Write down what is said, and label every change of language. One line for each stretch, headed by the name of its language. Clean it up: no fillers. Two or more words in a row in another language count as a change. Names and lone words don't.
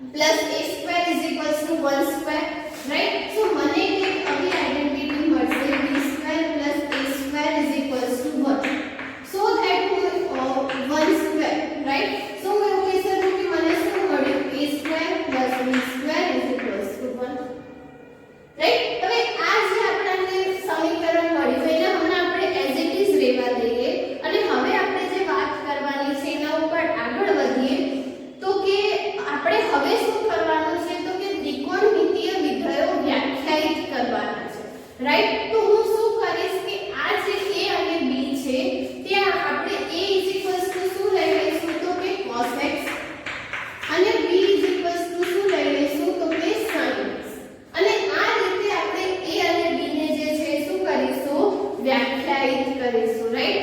English: plus a square is equals to 1 square, right? So
Gujarati: મને એક આવી આઇડેન્ટિટી મળશે
English: b square plus a square is equals to 1. So that 1 square, right? So
Gujarati: હું એવું કહી શકું કે મને શું મળ્યું
English: a square plus b square is equals to 1, right?
Gujarati: હવે આ જે આપણને સમીકરણ મળ્યું એને હમણાં આપણે
English: as it is
Gujarati: રહેવા દઈએ અને હવે આપણે જે વાત કરવાની છે એના ઉપર આગળ વધીએ તો કે આપણે હવે શું કરવાનું છે તો કે ત્રિકોણમિતીય વિધેયો વ્યાખ્યાયિત કરવાના છે, રાઈટ? તો હું શું કરીશ કે આ જે a અને b છે ત્યાં આપણે a શું લઈ લઈશું તો કે
English: cos x
Gujarati: અને b શું લઈ લઈશું તો કે
English: sin x
Gujarati: અને આ રીતે આપણે a અને b ને જે છે શું કરીશું વ્યાખ્યાયિત કરીશું, રાઈટ?